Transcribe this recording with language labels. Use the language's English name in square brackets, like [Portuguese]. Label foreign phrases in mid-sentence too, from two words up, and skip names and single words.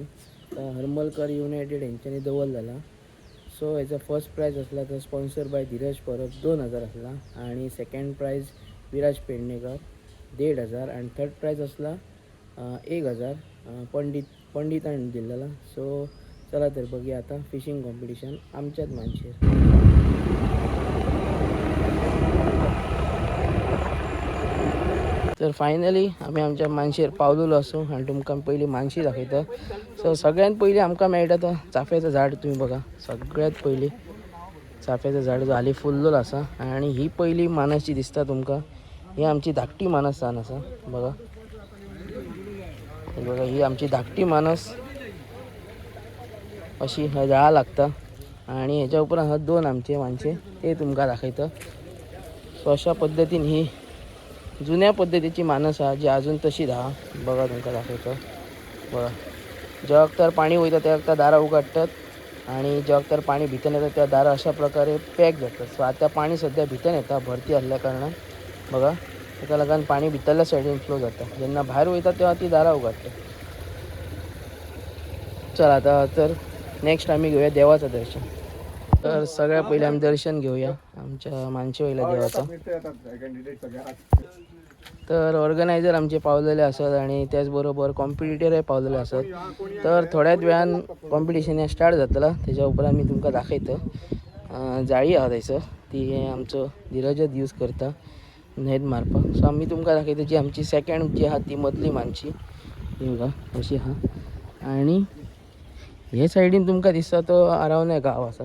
[Konkani] तर हरमलकर युनायटेड यांच्यानी दवल झाला. सो याचा [English] first prize [Konkani] असला तर [English] sponsor by [Konkani] धीरज परब 2000 असला आणि [English] second prize [Konkani] विराज पेडणेकर 1500 आणि [English] third prize [Konkani] असला 1000 पंडितांनी दिलेला. सो चला तर बघूया आता [English] fishing competition [Konkani] आमच्याच मानशेर. तर फायनली आम्ही आमच्या मानशेर पावलेलो असो आणि तुमकां पहिली मानशी दाखयता. सो सगळ्यात पयलीं आमकां मेळटा तो चाफ्याचं झाड. तुम्ही बघा सगळ्यात पयलीं चाफ्याचं झाड जो हाली फुल्लेलो आसा आणि ही पहिली मानस जी दिसता तुमकां ही आमची धाकटी मानस जावन आसा. बघा बघा ही आमची धाकटी मानस अशी जाळा लागता आणि ह्याच्या उपरांत हा दोन आमचे मानशे ते तुमकां दाखयता. सो अशा पद्धतीन ही जुन्या पद्धतीची मानस हा जी अजून तशीच हा. बघा तुमकां दाखयतो. बघा जेव्हा तर पाणी वयता त्या वक्ता दारां उगडटात आणि जेव्हा तर पाणी भितर येता त्या दारां अशा प्रकारे पॅक जातात. सो आता पाणी सध्या भितर येता भरती असल्या कारणान बघा ताका लागून पाणी भितरल्या सायडीन फ्लो जाता. जेन्ना भायर वयता तेव्हा ती दारां उगडटा. चला आता तर नेक्स्ट आम्ही घेऊया देवाचं दर्शन. तर सगळ्यात पहिले आम्ही दर्शन घेऊया आमच्या मानशे वयल्या देवाचं. तर ऑर्गनायझर आमचे पावलेले असत आणि त्याचबरोबर कॉम्पिटिटरय पावलेले असत. तर थोड्याच वेळान [English] competition start [Konkani] जातला. त्याच्या उपरांत मी तुमकां दाखयता. जाळी आहा थंयसर ती आमचो धीरजच यूज करता न्हॅट मारपाक. सो आम्ही तुमकां दाखयता जी आमची सेकंड जी आहा ती मदली मानशी ही बघा अशी आहा. आणि हे सायडीन तुमकां दिसता तो आरावणे गांव आसा.